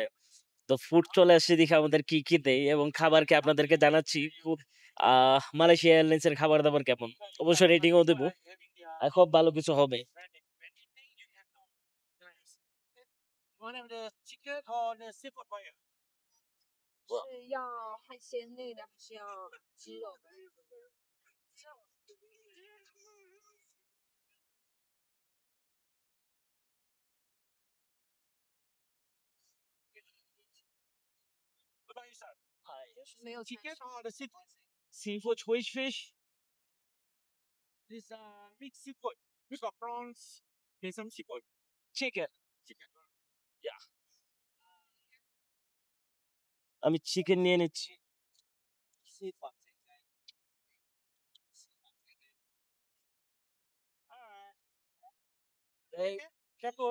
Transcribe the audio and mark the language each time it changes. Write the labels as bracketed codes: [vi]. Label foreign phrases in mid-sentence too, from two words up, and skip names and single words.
[bn] তো ফুড চলে আসছে, দেখে আমাদের কি কি দেয় এবং খাবারকে আপনাদেরকে জানাচ্ছি। ফুড মালয়েশিয়া এয়ারলাইন্সের খাবার দাবার কেমন, অবশ্যই রেটিংও দেবো। [en] I hope [bn] ভালো কিছু হবে। [en] Well, [zh] 是要海鲜类的，还是要鸡肉的？就是没有全熟。 [en] Seafood, which fish? This mixed seafood. We got prawns. Here's some seafood. chicken. Chicken. [bn] আমি চিকেন নিয়ে নিচ্ছি। এই [en] Careful.